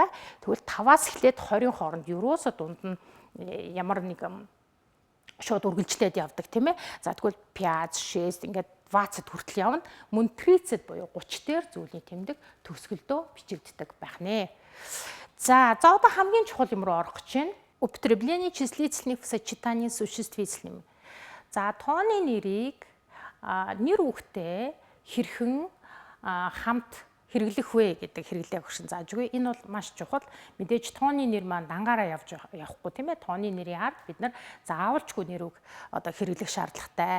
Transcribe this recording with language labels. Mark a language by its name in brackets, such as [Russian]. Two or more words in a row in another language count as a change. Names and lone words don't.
[Mongolian] Тэгвэл 5-аас эхлээд 20-ын хооронд ерөөсө дунд нь ямар нэг шууд үргэлжлээд явдаг тийм ээ. За тэгвэл 5, 6 ингээд 20 хүртэл явна. Мөн 30 буюу 30 дээр зүүнний тэмдэг төгсгөлдөө бичигддэг байх нэ. За одоо хамгийн чухал юм руу орох гэж байна. [Russian] Употребление числительных в сочетании с существительными. [Mongolian] За тооны нэрийг нэр үгтэй хэрхэн хамт хэрэглэх вэ гэдэг хэрэглээ өгшин зааж өгье. Энэ бол маш чухал. Мэдээж тооны нэр маань дангаараа явахгүй тийм ээ. Тооны нэрийн ард бид нар заавалчгүй нэр үг одоо хэрэглэх шаардлагатай.